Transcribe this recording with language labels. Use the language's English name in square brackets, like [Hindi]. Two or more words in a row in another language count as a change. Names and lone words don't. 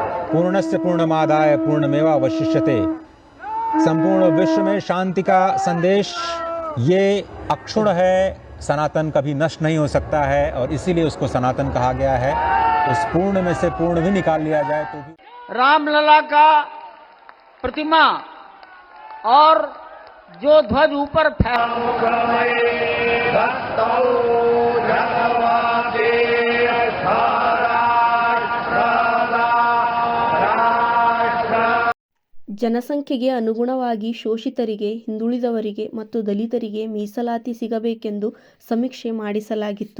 [Sanskrit] पूर्णस्य पूर्णमादाय पूर्णमेवावशिष्यते। [Hindi] संपूर्ण विश्व में शांति का संदेश ये अक्षुण है, सनातन कभी नष्ट नहीं हो सकता है और इसीलिए उसको सनातन कहा गया है। उस पूर्ण में से पूर्ण भी निकाल लिया जाए तो भी रामलला का प्रतिमा और जो ध्वज ऊपर [Kannada] ಜನಸಂಖ್ಯೆಗೆ ಅನುಗುಣವಾಗಿ ಶೋಷಿತರಿಗೆ, ಹಿಂದುಳಿದವರಿಗೆ ಮತ್ತು ದಲಿತರಿಗೆ ಮೀಸಲಾತಿ ಸಿಗಬೇಕೆಂದು ಸಮೀಕ್ಷೆ ಮಾಡಿಸಲಾಗಿತ್ತು.